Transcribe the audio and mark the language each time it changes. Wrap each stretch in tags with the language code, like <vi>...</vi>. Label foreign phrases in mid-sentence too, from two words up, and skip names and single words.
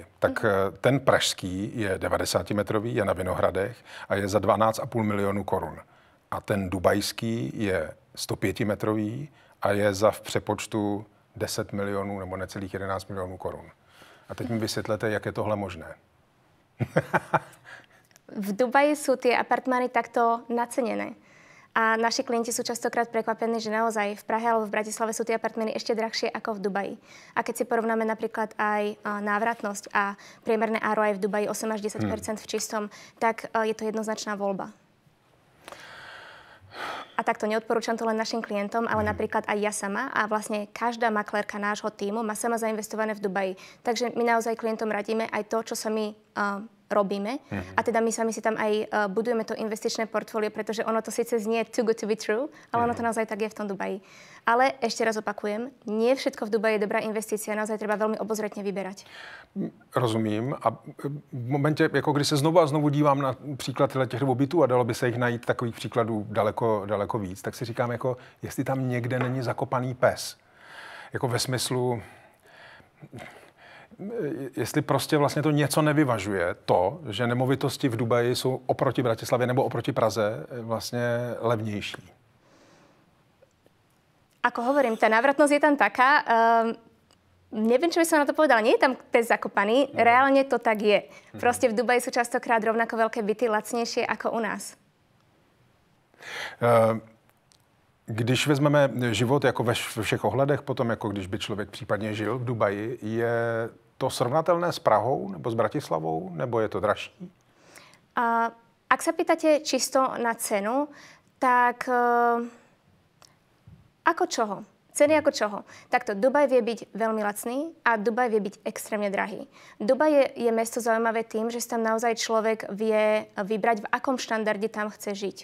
<cs>Tak ten pražský je 90-metrový, je na Vinohradech a je za 12,5 milionu korun. A ten dubajský je 105-metrový a je za v přepočtu 10 milionů nebo necelých 11 milionů korun. A teď mi vysvětlete, jak je tohle možné.</cs> <sk>V Dubaji sú tie apartmány takto nacenené. A naši klienti sú častokrát prekvapení, že naozaj v Prahe alebo v Bratislave sú tie apartmány ešte drahšie ako v Dubaji. A keď si porovnáme napríklad aj návratnosť a priemerné ROI v Dubaji 8 až 10% v čistom, tak je to jednoznačná voľba. A takto neodporúčam to len našim klientom, ale napríklad aj ja sama a vlastne každá maklérka nášho tímu má sama zainvestované v Dubaji. Takže my naozaj klientom radíme aj to, čo sa my robíme. A teda my sami si tam aj budujeme to investičné portfólio, pretože ono to síce znie</sk> <en>too good to be true,</en> <sk>ale ono to naozaj tak je v tom Dubaji. Ale ešte raz opakujem, nie všetko v Dubaji je dobrá investícia, naozaj treba veľmi obozretne vyberať.</sk> <cs>Rozumím. A v momentě, jako když se znovu a znovu dívám na příklad těch dvou bytů a dalo by se jich najít takových příkladů daleko víc, tak si říkám, jako, jestli tam někde není zakopaný pes. Jako ve smyslu, jestli prostě vlastně to něco nevyvažuje, to, že nemovitosti v Dubaji jsou oproti Bratislavě nebo oproti Praze vlastně levnější.</cs> <sk>Ako hovorím, tá návratnosť je tam taká. Neviem, čo by som na to povedala. Nie je tam pes zakopaný. Reálne to tak je. Proste v Dubaji sú častokrát rovnako veľké byty, lacnejšie ako u nás.</sk> <cs>Když vezmeme život jako ve všech ohledech, potom jako když by člověk případně žil v Dubaji, je to srovnatelné s Prahou nebo s Bratislavou, nebo je to dražší?</cs> <sk>Ak sa pýtate čisto na cenu, tak ako čoho? Ceny ako čoho? Takto, Dubaj vie byť veľmi lacný a Dubaj vie byť extrémne drahý. Dubaj je mesto zaujímavé tým, že si tam naozaj človek vie vybrať, v akom štandarde tam chce žiť.</sk>